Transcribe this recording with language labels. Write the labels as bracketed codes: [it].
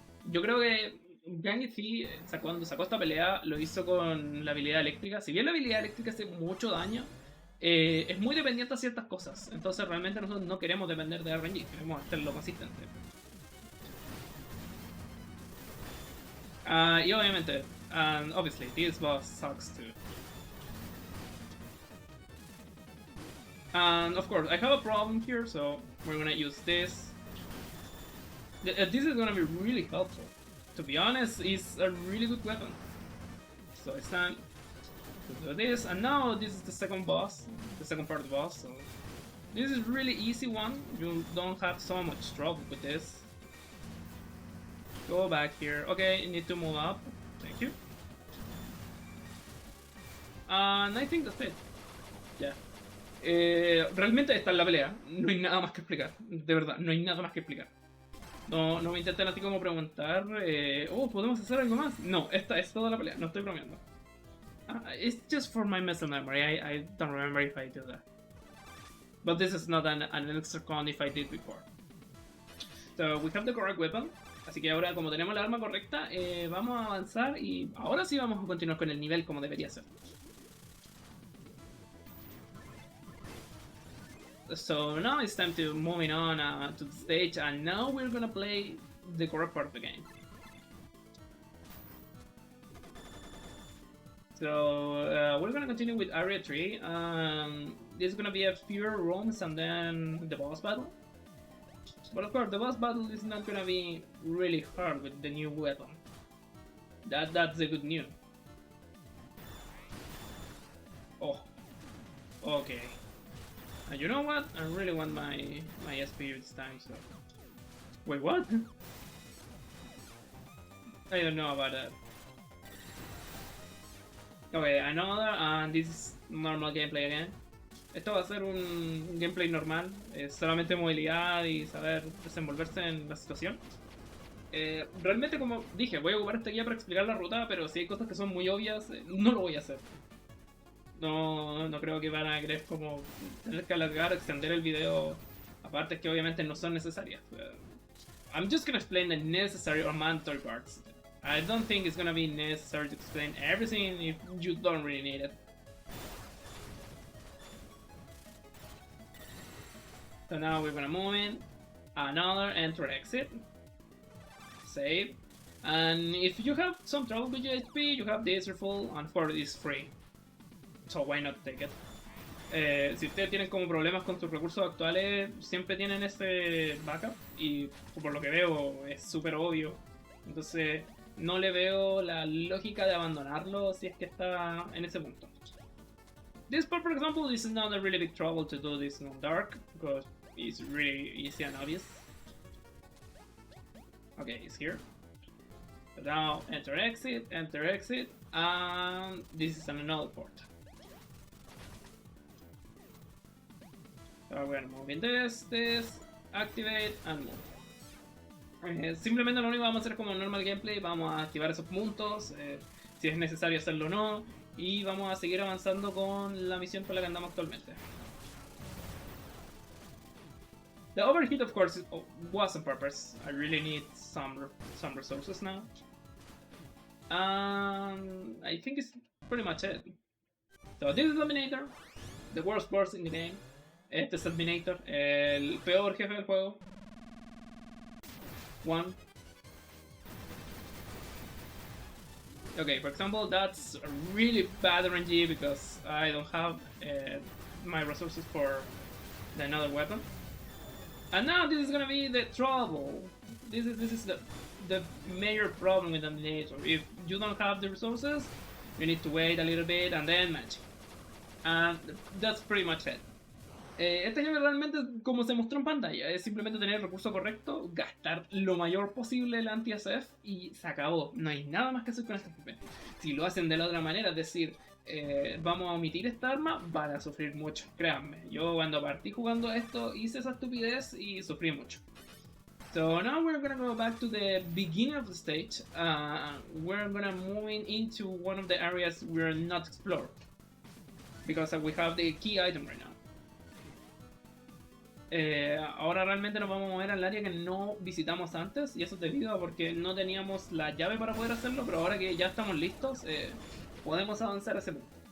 [es] Yo creo que Dracheseele, cuando sacó esta pelea, lo hizo con la habilidad eléctrica. Si bien la habilidad eléctrica hace mucho daño, es muy dependiente de ciertas cosas. Entonces realmente nosotros no queremos depender de RNG, queremos hacerlo consistente. Y obviamente, [en] and obviously, this boss sucks too. And of course, I have a problem here, so we're gonna use this. This is gonna be really helpful. To be honest, it's a really good weapon. So it's time to do this, and now this is the second boss, the second part of the boss. So this is really easy one. You don't have so much trouble with this. Go back here. Okay, you need to move up. Thank you. And I think that's it. Yeah. [es] Realmente esta es la pelea. No hay nada más que explicar. De verdad, no hay nada más que explicar. No me intenten así como preguntar. ¿Podemos hacer algo más? No, esta es toda la pelea. No estoy bromeando. [en] It's just for my muscle memory. I don't remember if I do that. But this is not an extra con if I did before. So we have the correct weapon. [es] Así que ahora, como tenemos la arma correcta, vamos a avanzar y ahora sí vamos a continuar con el nivel como debería ser. [en] So now it's time to moving on to the stage, and now we're gonna play the correct part of the game. So we're gonna continue with Area 3. There's gonna be a few rooms and then the boss battle. But of course, the boss battle is not gonna be really hard with the new weapon. That's the good news. Oh, okay. And you know what? I really want my SP this time. So, wait, what? I don't know about that. Okay, another, and this is normal gameplay again. [es] Esto va a ser un gameplay normal, solamente movilidad y saber desenvolverse en la situación. Realmente, como dije, voy a ocupar esta guía para explicar la ruta, pero si hay cosas que son muy obvias, no lo voy a hacer. No creo que van a querer como tener que alargar, extender el video a partes que obviamente no son necesarias. [en] I'm just gonna explain the necessary or mandatory parts. I don't think it's gonna be necessary to explain everything if you don't really need it. So now we're gonna move in, another enter exit, save, and if you have some trouble with your HP, you have this refill, and for is free. So why not take it? [es] Si ustedes tienen como problemas con sus recursos actuales, siempre tienen ese backup y por lo que veo es súper obvio. Entonces no le veo la lógica de abandonarlo si es que está en ese punto. [en] This part, for example, this is not a really big trouble to do this in dark because it's really easy and obvious. Okay, it's here. But now enter exit, and this is another port. So we're gonna move in this, activate, and move. [es] Simplemente lo único que vamos a hacer es como [en] normal gameplay, [es] vamos a activar esos puntos, si es necesario hacerlo o no, y vamos a seguir avanzando con la misión por la que andamos actualmente. [en] The overheat, of course, was on purpose. I really need some resources now. I think it's pretty much it. So this is Dominator, the worst boss in the game. [es] Este es Dominator, el peor jefe del juego. [en] One. Okay, for example, that's a really bad RNG because I don't have my resources for another weapon. And now this is gonna be the trouble. This is the major problem with Dominator. If you don't have the resources, you need to wait a little bit and then magic. And that's pretty much it. [es] Este jefe realmente, como se mostró en pantalla, es simplemente tener el recurso correcto, gastar lo mayor posible el anti-SF y se acabó. No hay nada más que hacer con este jefe. Si lo hacen de la otra manera, es decir, vamos a omitir esta arma, van a sufrir mucho, créanme. Yo cuando partí jugando esto hice esa estupidez y sufrí mucho. [en] So now we're gonna go back to the beginning of the stage. We're gonna move into one of the areas we're not explored. Because we have the key item right now. [es] Ahora realmente nos vamos a mover al área que no visitamos antes y eso es debido a porque no teníamos la llave para poder hacerlo, pero ahora que ya estamos listos podemos avanzar a ese punto.